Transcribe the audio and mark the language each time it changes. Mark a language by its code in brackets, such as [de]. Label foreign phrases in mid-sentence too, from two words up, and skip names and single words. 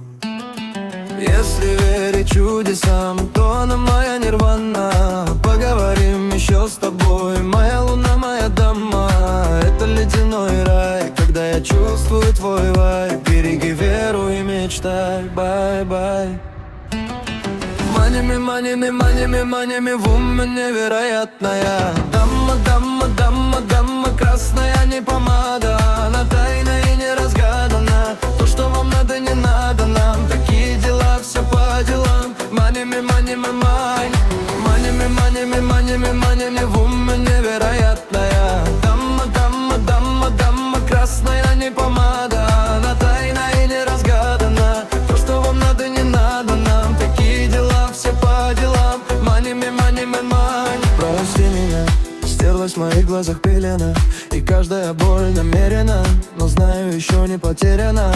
[ru] Если верить чудесам, то она моя нирвана. Поговорим еще с тобой, моя луна, моя дама. Это ледяной рай, когда я чувствую твой вайб. Береги веру и мечтай, [en] bye-bye. Money, money, money, money, woman [ru] невероятная. Дама, дама, дама, дама, красная не помада. Она тайна и не разгадана. То, что вам надо, не надо нам. Такие дела, все по делам. [en] Money, money, mon. Money, money, money, money, woman [ru] невероятная. Дама, дама, дама, дама, красная не помада. Она тайна и не разгадана. То, что вам надо, не надо нам. Такие дела, все по делам. [en] Money, money, mon. [ru] Прости меня, стерлась в моих глазах пелена, и каждая боль намерена, но знаю, еще не потеряна.